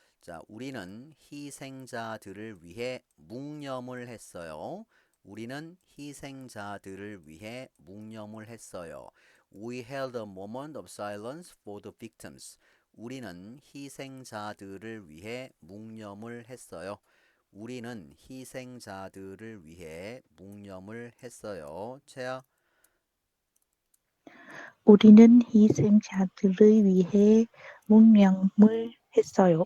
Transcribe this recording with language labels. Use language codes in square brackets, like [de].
[ko] 자, 우리는 희생자들을 위해 묵념을 했어요. 우리는 희생자들을 위해 묵념을 했어요. [en] We held a moment of silence for the victims. [ko] 우리는 희생자들을 위해 묵념을 했어요. 우리는 희생자들을 위해 묵념을 했어요. 채아. 우리는 희생자들을 위해 묵념을 했어요.